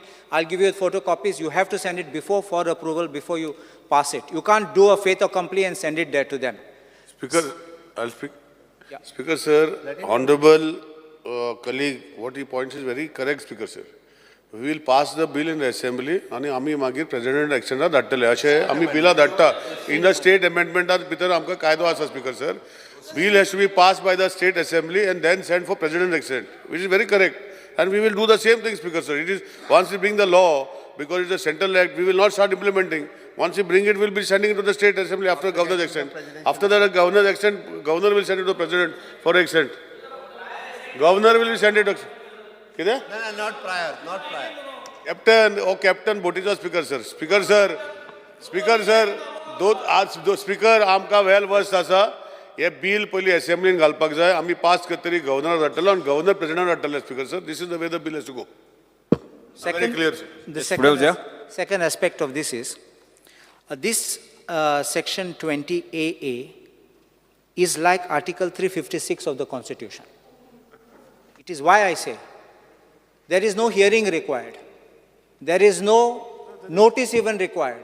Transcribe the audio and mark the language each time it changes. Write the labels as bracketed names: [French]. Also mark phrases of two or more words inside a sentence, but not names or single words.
[English] I'll give you photocopies. You have to send it before for approval, before you pass it. You can't do a fait accompli and send it there to them. Speaker, I'll speak. Yeah. Speaker, sir, honorable colleague, what he points is very correct, Speaker, sir. We will pass the bill in the assembly and [Konkani] आमी मागीर [English] president election [Konkani] धाडटले अशें आमी बिलां धाडटा [English] in the state amendment [Konkani] भितर आमकां कायदो आसा [English] Speaker, sir. Bill has to be passed by the state assembly and then sent for president election, which is very correct. And we will do the same thing, Speaker, sir. It is once we bring the law, because it's a central act, we will not start implementing. Once we bring it, we'll be sending it to the state assembly after governor's accent. After that, governor's accent, governor will send it to the president for accent. Governor will be sent it. No, not prior. Captain Botija, Speaker, sir. Speaker, sir. Those Speaker, आमका well versed आसा. [Konkani] हे बिल पयली असेंब्लीन घालपाक जाय आमी पास करतरी गव्हर्नर धाडटलो आनी गव्हर्नर प्रेसिडेंट धाडटले [English] Speaker sir this is the way the bill has to go very clear The second aspect of this is this section 20AA is like article 356 of the constitution. It is why I say there is no hearing required, there is no notice even required.